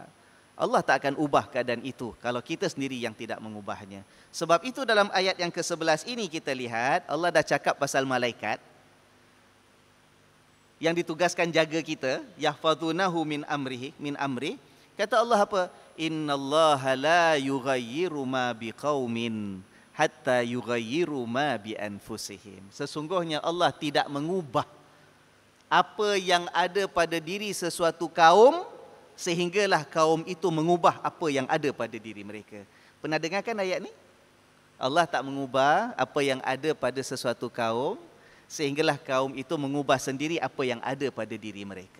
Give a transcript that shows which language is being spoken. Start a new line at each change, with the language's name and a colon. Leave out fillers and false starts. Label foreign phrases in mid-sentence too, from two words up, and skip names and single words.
Malay: Allah tak akan ubah keadaan itu kalau kita sendiri yang tidak mengubahnya. Sebab itu dalam ayat yang ke-11 ini kita lihat Allah dah cakap pasal malaikat yang ditugaskan jaga kita,
Arabic: يحفظونه من أمر.
Malay: Kata Allah apa?
Arabic: إن الله لا يغير ما بقوم حتى يغيروا ما بأنفسهم.
Malay: Sesungguhnya Allah tidak mengubah apa yang ada pada diri sesuatu kaum sehinggalah kaum itu mengubah apa yang ada pada diri mereka. Pernah dengarkan ayat ni? Allah tak mengubah apa yang ada pada sesuatu kaum sehinggalah kaum itu mengubah sendiri apa yang ada pada diri mereka.